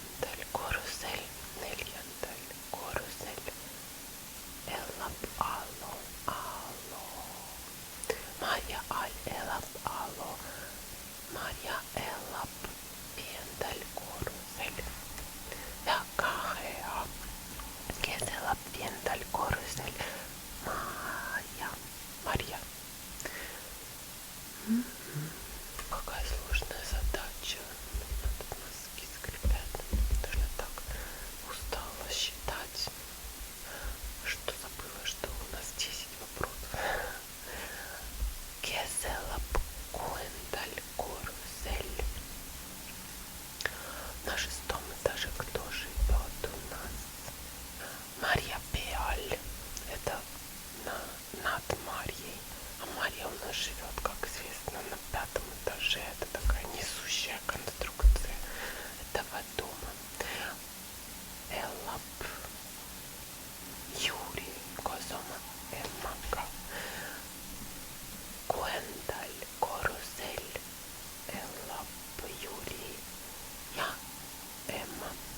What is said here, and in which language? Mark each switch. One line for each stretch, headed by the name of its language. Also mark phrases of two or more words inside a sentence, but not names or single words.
Estonian: korrusel? 4. korrusel elab Alo. Marja all elab Alo. Marja elab 5. korrusel. Väga hea. Kes elab 5. korrusel?
Russian: Марья. Какая сложная задача. Тут мозги скрипят. Даже так устала считать, что забыла, что у нас 10 вопросов.
Estonian: Kes elab 6. korrusel?
Russian: На 6. этаже кто живет у нас? Марья peal. Это над Марьей. А Марья у нас живет, как известно, на 5. этаже. Это такая несущая конструкция этого дома.
Estonian: Elab Юрий koos oma emaga. 6. korrusel elab Jüri ja ema.